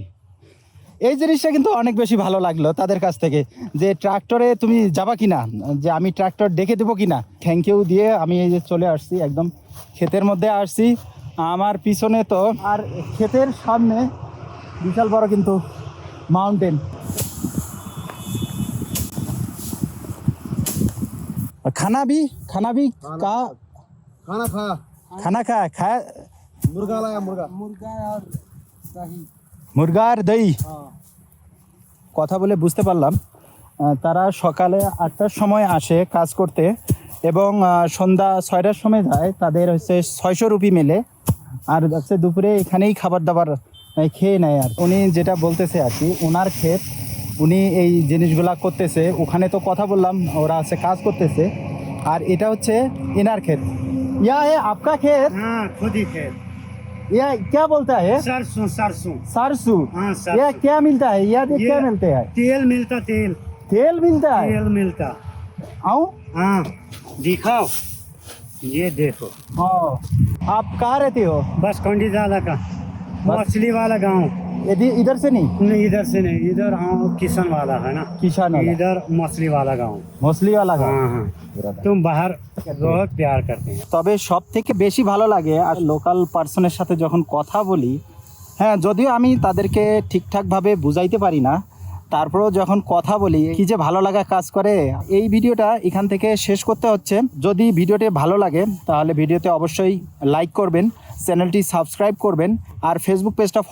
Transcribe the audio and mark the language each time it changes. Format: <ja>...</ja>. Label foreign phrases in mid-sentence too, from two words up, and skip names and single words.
<bn>এই জিনিসটা কিন্তু অনেক বেশি ভালো লাগলো তাদের কাছ থেকে, যে ট্রাক্টরে তুমি যাবা কি না, যে আমি ট্রাক্টর ডেকে দেবো কি না।</bn> <en>Thank you</en> <bn>দিয়ে আমি এই যে চলে আসছি, একদম ক্ষেতের মধ্যে আসছি। আমার পিছনে তো আর ক্ষেতের সামনে বিশাল বড় কিন্তু মাউন্টেন।</bn> <hi>खाना भी का खाना खा मुर्गा लाया, मुर्गा</hi> <bn>মুরগা আর দই। কথা বলে বুঝতে পারলাম তারা সকালে 8টার সময় আসে কাজ করতে এবং সন্ধ্যা 6টার সময় যায়। তাদের হচ্ছে 600 রুপি মেলে, আর হচ্ছে দুপুরে এখানেই খাবার দাবার খেয়ে নেয়। আর উনি যেটা বলতেছে আর কি, ওনার ক্ষেত, উনি এই জিনিসগুলা করতেছে। ওখানে তো কথা বললাম ওরা আছে কাজ করতেছে, আর এটা হচ্ছে এনার ক্ষেত।</bn> <hi>ইয়া है आपका खेत? हाँ खुद ही खेत। ये क्या बोलता है? सरसों सरसों सरसू। हाँ, सरसों। ये क्या मिलता है? ये ये- क्या मिलते हैं? तेल मिलता तेल तेल मिलता है। तेल मिलता। आऊं? हाँ दिखाओ, ये देखो हाँ। आप कहाँ रहते हो? बस कंडी ज़्यादा का मछली वाला गांव। इधर से नहीं, नहीं इधर से नहीं, इधर हाँ किसान वाला है ना, किसान वाला, इधर मछली वाला गांव। मछली वाला गांव। हाँ हाँ तुम बाहर बहुत प्यार करते हैं।</hi> <bn>তবে সব থেকে বেশি ভালো লাগে আর লোকাল পার্সনের সাথে যখন কথা বলি। হ্যাঁ, যদিও আমি তাদেরকে ঠিকঠাকভাবে বুঝাইতে পারি না, তারপরেও যখন কথা বলি কি যে ভালো লাগা কাজ করে। এই ভিডিওটা এখান থেকে শেষ করতে হচ্ছে। যদি ভিডিওটি ভালো লাগে তাহলে ভিডিওতে অবশ্যই লাইক করবেন, চ্যানেলটি সাবস্ক্রাইব করবেন আর ফেসবুক পেজটা ফলো করবেন।</bn>